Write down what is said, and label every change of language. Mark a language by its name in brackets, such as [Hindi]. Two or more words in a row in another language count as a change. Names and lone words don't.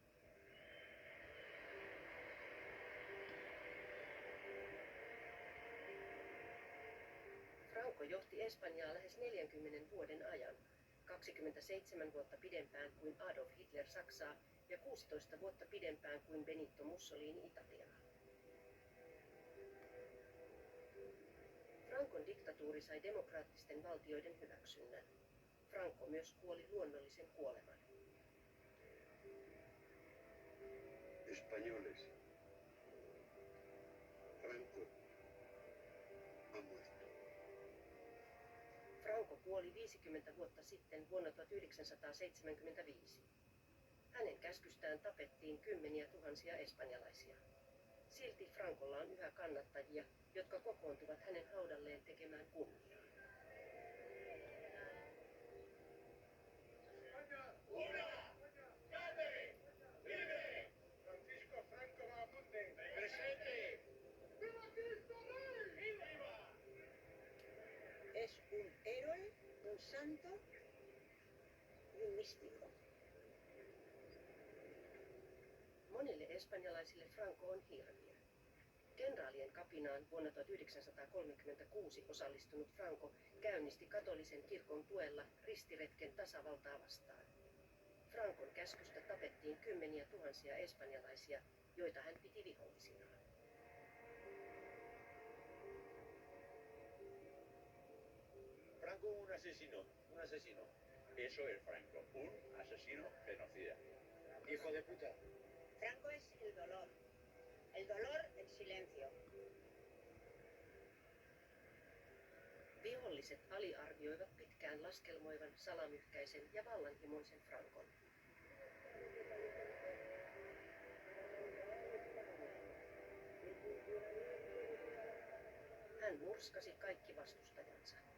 [Finnish] Franco johti Espanjaa lähes 40 vuoden ajan, 27 vuotta pidempään kuin Adolf Hitler Saksaa ja 16 vuotta pidempään kuin Benito Mussolini Italiaa. Francon diktatuuri sai demokraattisten valtioiden hyväksynnän. Franco myös kuoli luonnollisen kuoleman. [Spanish] Españoles. Franco ha muerto. [Finnish] Franco kuoli 50 vuotta sitten vuonna 1975. Hänen käskystään tapettiin kymmeniä tuhansia espanjalaisia. Silti Francolla on yhä kannattajia, jotka kokoontuvat hänen haudalleen tekemään kunniaa. [Spanish] Francisco Franco Bahamonde. Presente. ¡Viva Cristo Rey! ¡Viva! Es un héroe, un santo y un místico. [Finnish] Monille espanjalaisille Franco on hirviö. Kenraalien kapinaan vuonna 1936 osallistunut Franco käynnisti katolisen kirkon tuella ristiretken tasavaltaa vastaan. Francon käskystä tapettiin kymmeniä tuhansia espanjalaisia, joita hän piti vihollisinaan. [Spanish] Franco un asesino, un asesino. Eso es Franco, un asesino genocida. Hijo de puta. Franco es el dolor en silencio. [Finnish] Viholliset aliarvioivat pitkään laskelmoivan, salamyhkäisen ja vallanhimoisen Francon. Hän murskasi kaikki vastustajansa.